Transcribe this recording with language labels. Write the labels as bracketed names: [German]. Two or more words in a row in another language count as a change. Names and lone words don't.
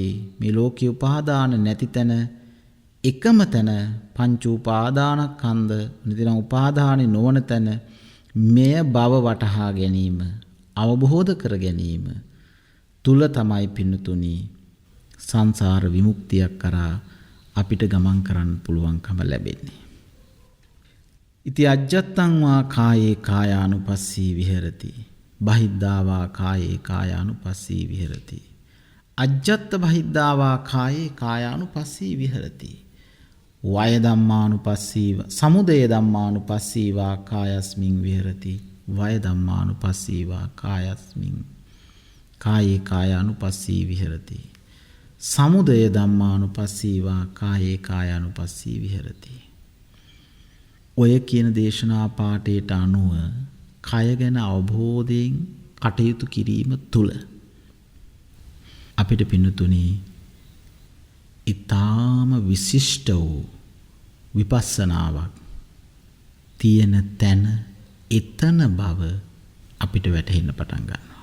[Sinhala] මේ ලෝකේ උපාදාන නැති තැන එකම තැන පංච උපාදානස්කන්ධ නිතරම උපාදානෙ නොවන තැන මෙය බව වටහා ගැනීම අවබෝධ කර ගැනීම තුල තමයි පින්නතුනි සංසාර විමුක්තියක් කරා අපිට ගමන් කරන්න පුළුවන්කම ලැබෙන්නේ. [Pali] ඉති අජ්ජත්තං වා කායේ කායානුපස්සී විහෙරති. බහිද්ධාවා කායේ කායානුපස්සී විහෙරති. අජ්ජත්ත බහිද්ධාවා කායේ කායානුපස්සී විහෙරති. වය ධම්මානුපස්සීව සමුදය ධම්මානුපස්සීවා කායස්මින් විහෙරති. වය ධම්මානුපස්සීවා කායස්මින් කායේ කායානුපස්සී විහෙරති. සමුදය ධම්මානුපස්සීවා කායේ කායානුපස්සී විහෙරති. [Sinhala] ඔය කියන දේශනා පාඨයට අනුව කය ගැන අවබෝධයෙන් කටයුතු කිරීම තුළ අපිට පින්නතුනි ඊටාම විශිෂ්ට වූ විපස්සනාවක් තියෙන තැන එතන බව අපිට වැටහෙන්න පටන් ගන්නවා.